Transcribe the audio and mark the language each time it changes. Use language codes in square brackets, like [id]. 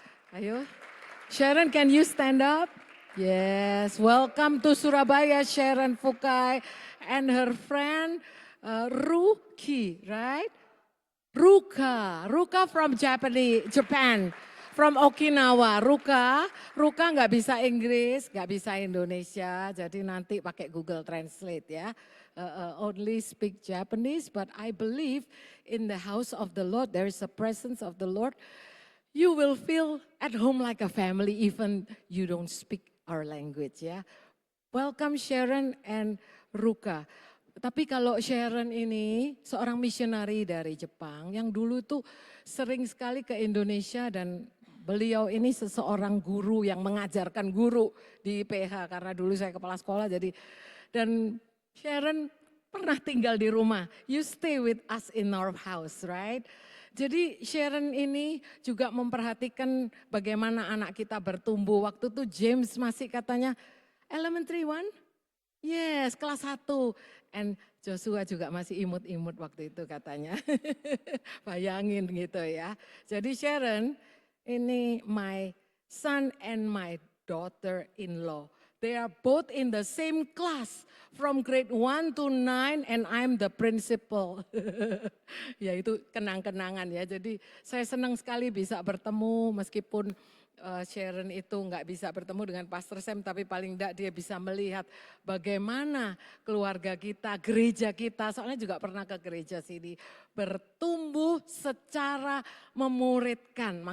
[en] Ayo, Sharon, can you stand up? Yes, welcome to Surabaya, Sharon Fukai and her friend Ruki, right? Ruka from Japan, from Okinawa. [id] Ruka nggak bisa Inggris, nggak bisa Indonesia, jadi nanti pakai Google Translate ya. [en] Only speak Japanese, but I believe in the house of the Lord, there is a presence of the Lord. You will feel at home like a family, even you don't speak our language ya. Welcome Sharon and Ruka. [id] Tapi kalau Sharon ini seorang misionari dari Jepang yang dulu tuh sering sekali ke Indonesia dan beliau ini seseorang guru yang mengajarkan guru di PH karena dulu saya kepala sekolah jadi dan Sharon pernah tinggal di rumah. [en] You stay with us in our house, right? [id] Jadi Sharon ini juga memperhatikan bagaimana anak kita bertumbuh. Waktu itu James masih katanya elementary one. Yes, kelas 1. And Joshua juga masih imut-imut waktu itu katanya. Bayangin gitu ya. Jadi Sharon, ini my son and my daughter-in-law. [en] They are both in the same class from grade 1 to 9 and I'm the principal. [id] Ya itu kenang-kenangan ya. Jadi saya senang sekali bisa bertemu meskipun Sharon itu nggak bisa bertemu dengan Pastor Sam, tapi paling enggak dia bisa melihat bagaimana keluarga kita, gereja kita, soalnya juga pernah ke gereja sini, bertumbuh secara memuridkan.